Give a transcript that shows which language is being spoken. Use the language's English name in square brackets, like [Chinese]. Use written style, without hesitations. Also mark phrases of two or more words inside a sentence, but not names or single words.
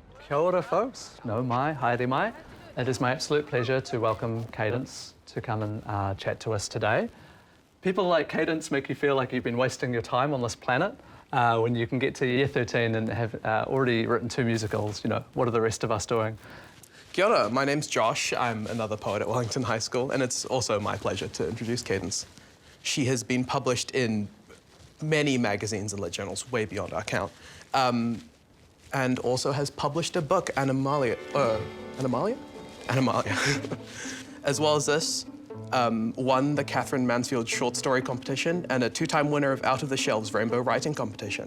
[Māori] Kia ora, folks. No mai, haere mai. [English] It is my absolute pleasure to welcome Cadence to come and chat to us today. People like Cadence make you feel like you've been wasting your time on this planet when you can get to year 13 and have already written 2 musicals. You know, what are the rest of us doing? [Māori] Kia ora, [English] my name's Josh. I'm another poet at Wellington High School, and it's also my pleasure to introduce Cadence. She has been published in many magazines and lit journals, way beyond our count, and also has published a book, Animalia. As well as this, won the Katherine Mansfield short story competition and a 2-time winner of Out of the Shelves Rainbow Writing Competition.